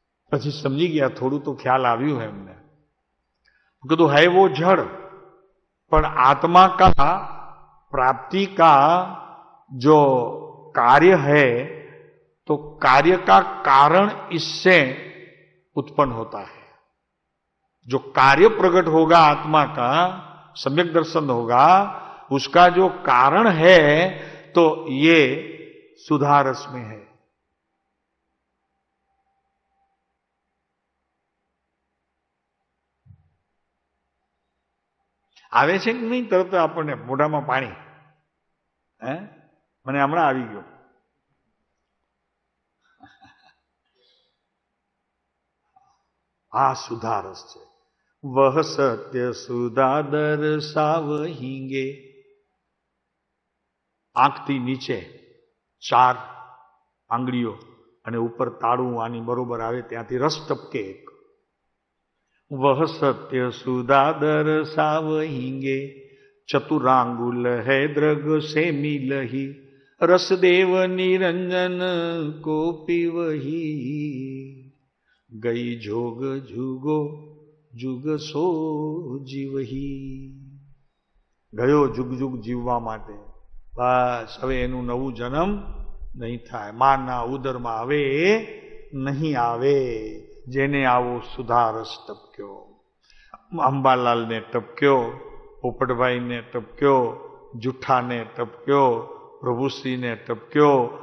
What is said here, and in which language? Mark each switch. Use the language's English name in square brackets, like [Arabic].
[Gujarati] પછી સમજી ગયા, થોડું તો ખ્યાલ આવ્યું है એમને. [Hindi] कीधु है वो जड़, पर आत्मा का प्राप्ति का जो कार्य है तो कार्य का कारण इससे उत्पन्न होता है. जो कार्य प्रकट होगा आत्मा का, सम्यक दर्शन होगा, उसका जो कारण है तो ये सुधारस में है. [Gujarati] આવે છે કે નહીં તરત આપણને મોઢામાં પાણી? મને હમણાં આવી ગયો. આ સુધારસ છે. [Hindi] વહ સત્ય સુધા દર્શાવહિંગે. [Gujarati] આંખથી નીચે 4 આંગળીઓ અને ઉપર તાળું આની બરોબર આવે ત્યાંથી રસ ટપકે એક. [Hindi] वह सत्य सुधा दर्शावहिंगे, चतुरांगुल है द्रग से मिलही, रसदेव निरंजन को पीवही, गई जोग जुगो जुग સો જીવહી. [Gujarati] ગયો જુગ જુગ જીવવા માટે, બસ હવે એનું નવું જન્મ નહીં થાય, માના ઉદરમાં હવે નહીં આવે. જેને આવો સુધારસ ટપક્યો, અંબાલાલને ટપક્યો, પોપટભાઈને ટપક્યો, જુઠ્ઠાને ટપક્યો, પ્રભુશ્રીને ટપક્યો.